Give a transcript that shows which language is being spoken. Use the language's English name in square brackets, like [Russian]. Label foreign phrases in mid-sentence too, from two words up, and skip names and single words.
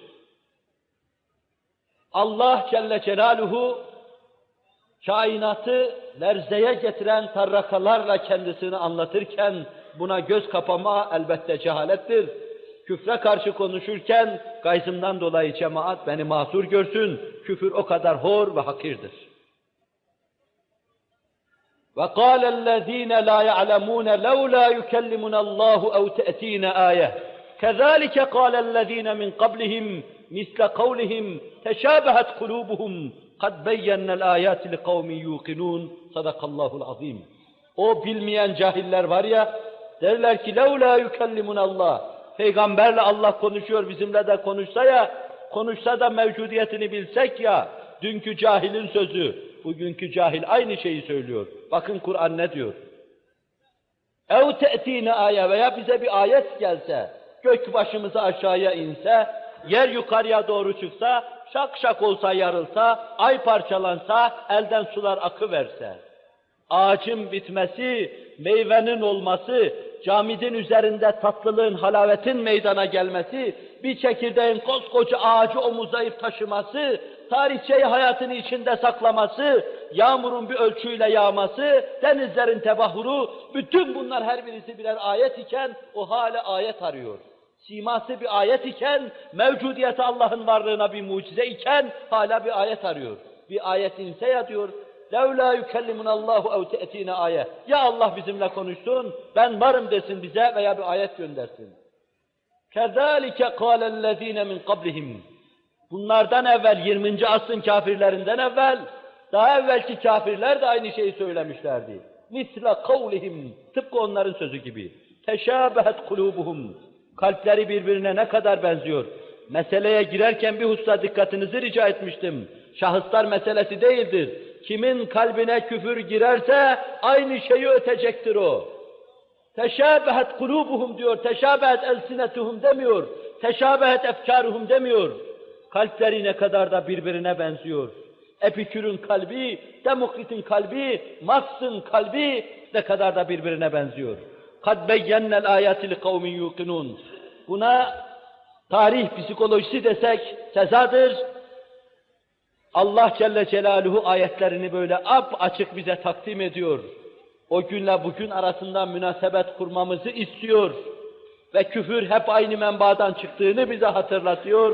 [Arabic] الله جل جلاله [Turkish] kainatı lerzeye getiren tarrakalarla kendisini anlatırken buna göz kapama elbette cehalettir. Küfre karşı konuşurken gayzımdan dolayı cemaat beni mahsur görsün, küfür o kadar hor ve hakirdir. [Arabic] وَقَالَ الَّذ۪ينَ لَا يَعْلَمُونَ لَوْلَا يُكَلِّمُنَ اللّٰهُ اَوْ تَأْت۪ينَ آيَةً كَذَٰلِكَ قَالَ الَّذ۪ينَ مِنْ قَبْلِهِمْ مِثْلَ قَوْلِهِمْ تَشَابَهَتْ قُلُوبُهُمْ قَدْ بَيَّنَّ الْآيَاتِ لِقَوْمٍ يُوقِنُونَ صدق الله العظيم. [Turkish] O bilmeyen cahiller var ya, derler ki [Arabic] لَوْلَا يُكَلِّمُنَ اللّٰهُ [Turkish] Peygamberle Allah konuşuyor, bizimle de konuşsa ya, konuşsa da mevcudiyetini bilsek ya, dünkü cahilin sözü, bugünkü cahil aynı şeyi söylüyor. Bakın Kur'an ne diyor? [Arabic] اَوْ تَأْتِينَ [Turkish] ayet veya bize bir ayet gelse, gök başımıza aşağıya inse, yer yukarıya doğru çıksa, şak şak olsa yarılsa, ay parçalansa, elden sular akıverse, ağacın bitmesi, meyvenin olması, camidin üzerinde tatlılığın, halavetin meydana gelmesi, bir çekirdeğin koskoca ağacı omuzlayıp taşıması, tarihçeyi hayatını içinde saklaması, yağmurun bir ölçüyle yağması, denizlerin tebahuru, bütün bunlar her birisi birer ayet iken o hala ayet arıyor. Siması bir ayet iken, mevcudiyeti Allah'ın varlığına bir mucize iken hala bir ayet arıyor. Bir ayet inse ya diyor, [Arabic] لَوْلَا يُكَلِّمُنَ اللّٰهُ اَوْ تَأْتِينَ ayet. [Turkish] Ya Allah bizimle konuşsun, ben varım desin bize veya bir ayet göndersin. [Arabic] كَذَٰلِكَ قَالَ الَّذ۪ينَ مِنْ قَبْلِهِمْ. [Turkish] Bunlardan evvel, 20. asrın kafirlerinden evvel, daha evvelki kafirler de aynı şeyi söylemişlerdi. [Arabic] مِثْلَ قَوْلِهِمْ. [Turkish] Tıpkı onların sözü gibi. [Arabic] تَشَابَهَتْ قُلُوبُهُمْ. [Turkish] Kalpleri birbirine ne kadar benziyor. Meseleye girerken bir hususa dikkatinizi rica etmiştim. Şahıslar meselesi değildir. Kimin kalbine küfür girerse aynı şeyi ötecektir o. [Arabic] تشابهت قلوبهم [Turkish] diyor, [Arabic] تشابهت ألسنتهم [Turkish] demiyor, [Arabic] تشابهت أفكارهم [Turkish] demiyor. Kalpleri ne kadar da birbirine benziyor. Epikür'ün kalbi, Demokrit'in kalbi, Marx'ın kalbi ne kadar da birbirine benziyor. [Arabic] قَدْ بَيَّنَّ الْآيَاتِ لِقَوْمٍ يُوقِنُونَ. [Turkish] Buna tarih psikolojisi desek cezadır. [Arabic] الله جل جلاله [Turkish] ayetlerini böyle açık bize takdim ediyor. O günle bugün arasında münasebet kurmamızı istiyor. Ve küfür hep aynı menbaadan çıktığını bize hatırlatıyor.